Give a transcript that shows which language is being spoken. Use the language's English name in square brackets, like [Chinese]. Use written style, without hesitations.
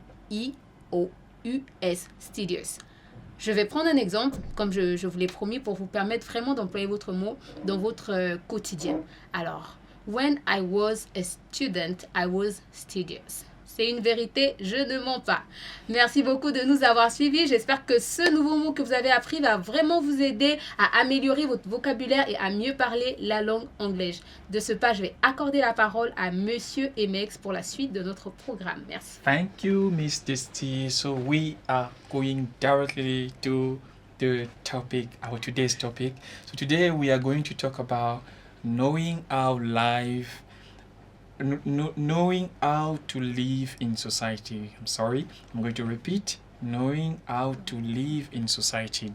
[French] S-T-U-D-I-O-U-S. Studious. Je vais prendre un exemple, comme je vous l'ai promis, pour vous permettre vraiment d'employer votre mot dans votre quotidien. Alors, [English] when I was a student, I was studious. [French] C'est une vérité, je ne mens pas. Merci beaucoup de nous avoir suivis. J'espère que ce nouveau mot que vous avez appris va vraiment vous aider à améliorer votre vocabulaire et à mieux parler la langue anglaise. De ce pas, je vais accorder la parole à Monsieur Emex pour la suite de notre programme. Merci. [English] Thank you, Miss Dusty. So we are going directly to the topic, our today's topic. So today we are going to talk about knowing how knowing how to live in society. I'm going to repeat. Knowing how to live in society.